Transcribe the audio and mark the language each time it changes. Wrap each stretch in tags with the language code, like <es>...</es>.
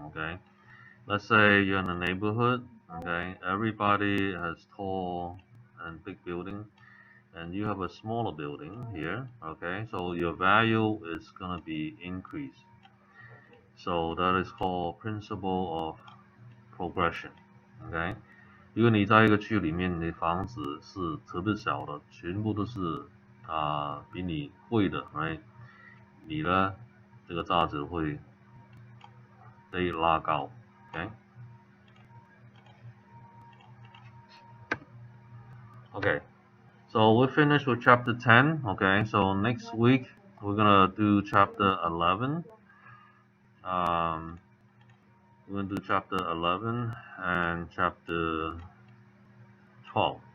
<en>Okay, let's say you're in a neighborhood. Okay, everybody has tall and big building, and you have a smaller building here. Okay, so your value is gonna be increased. So that is called principle of progression. Okay.</en> <zh>如果你在一个区里面，你房子是特别小的，全部都是比你贵的，right？你呢，这个价值会被拉高 ，OK？</zh> <en>Okay, so we're finished with chapter 10. Okay, so next week we're gonna do chapter 11. We're gonna do chapter 11 and chapter 12.</en>